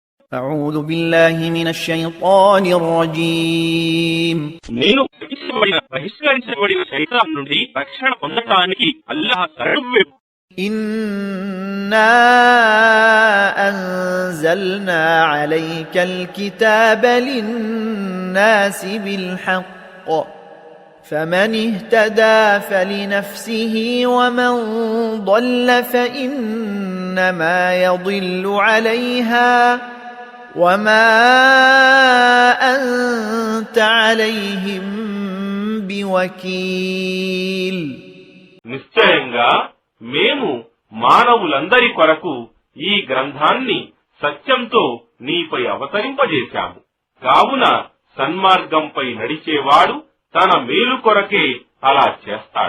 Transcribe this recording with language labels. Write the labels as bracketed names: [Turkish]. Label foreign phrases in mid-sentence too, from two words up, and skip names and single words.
[Arabic] أعوذ بالله من الشيطان الرجيم [Telugu] నేను బహిష్కరించబడిన శైతాన్ నుండి రక్షణ పొందటానికి అల్లాహ్ శరణు. [Arabic] إنا أنزلنا عليك الكتاب للناس بالحق فمن اهتدى فلنفسه ومن ضل فإنما يضل عليها وما أنت عليهم بوكيل. [Telugu] నిశ్చయంగా మేము మానవులందరి కొరకు ఈ గ్రంథాన్ని సత్యంతో నీపై అవతరింపజేశాము. కావున సన్మార్గంపై నడిచేవాడు తన మేలు కొరకే అలా చేస్తాడు.